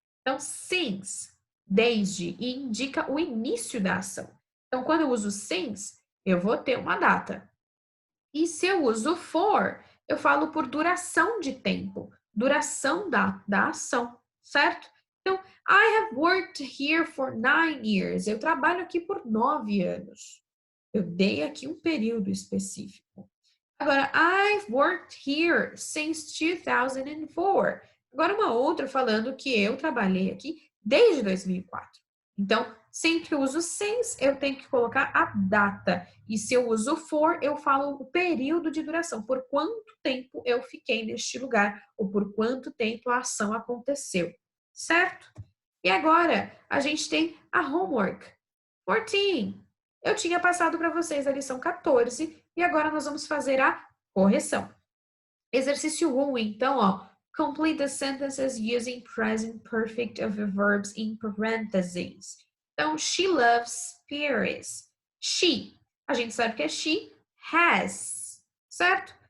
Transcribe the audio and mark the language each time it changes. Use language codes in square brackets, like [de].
[pt] Então, since, desde, e indica o início da ação. Então, quando eu uso since, eu vou ter uma data. E se eu uso for, eu falo por duração de tempo, duração da ação, certo? [en] Então, I have worked here for 9 years. [pt] Eu trabalho aqui por 9 anos. Eu dei aqui um período específico. [en] Agora, I've worked here since 2004. [pt] Agora, uma outra falando que eu trabalhei aqui desde 2004. Então, sempre que eu uso since, eu tenho que colocar a data. E se eu uso for, eu falo o período de duração. Por quanto tempo eu fiquei neste lugar, ou por quanto tempo a ação aconteceu. Certo? E agora, a gente tem a homework. 14. Eu tinha passado para vocês a lição 14 e agora nós vamos fazer a correção. Exercício 1, então, ó. [en] Complete the sentences using present perfect of the verbs in parentheses. [pt] Então, [en] she loves Paris. [pt] She, a gente sabe que é she has, certo?